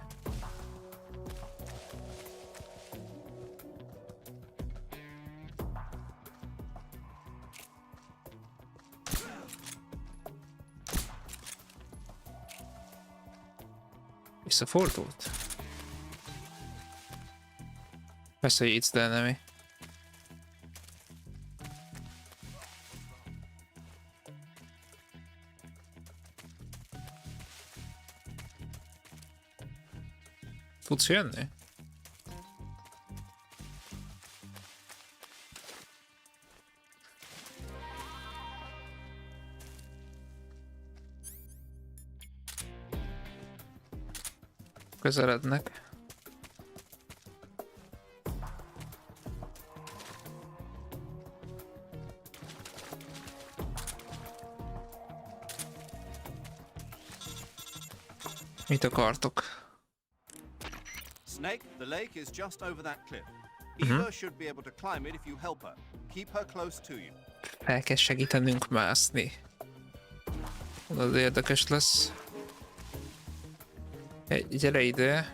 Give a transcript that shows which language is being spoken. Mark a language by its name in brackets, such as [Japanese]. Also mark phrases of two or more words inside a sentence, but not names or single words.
[Hungarian] Visszafordult? Persze, hogy [English] it's the enemy. [Hungarian] Tudsz jönni? Közelednek. Mit akartok? [English] Snake, the lake is just over that cliff. Eva should be able to climb it if you help her. Keep her close to you. [Hungarian] El kell segítenünk mászni. Az érdekes lesz. Gyere ide.